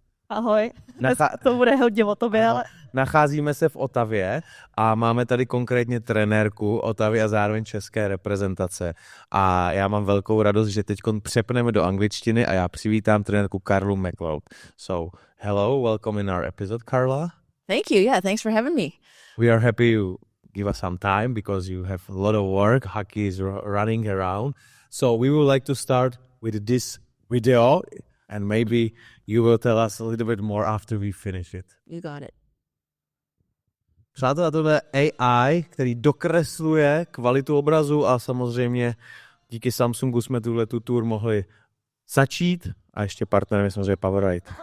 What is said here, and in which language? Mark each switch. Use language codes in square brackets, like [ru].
[cs] Ahoj, to bude hodně o tobě, ale... Nacházíme se v Otavě a máme tady konkrétně trenérku Otavy a zároveň české reprezentace. A já mám velkou radost, že teď přepneme do angličtiny a já přivítám trenérku Carlu MacLeod. [en] So, hello, welcome in our episode, Carla. Thank you, yeah, thanks for having me. We are happy you give us some time because you have a lot of work, hockey is running around. So we would like to start with this video and maybe you will tell us a little bit more after we finish it. You got it. [cs] Přátelé, tohle je AI, který dokresluje kvalitu obrazu a samozřejmě díky Samsungu jsme tu tour mohli začít a ještě partnerem je samozřejmě PWHL.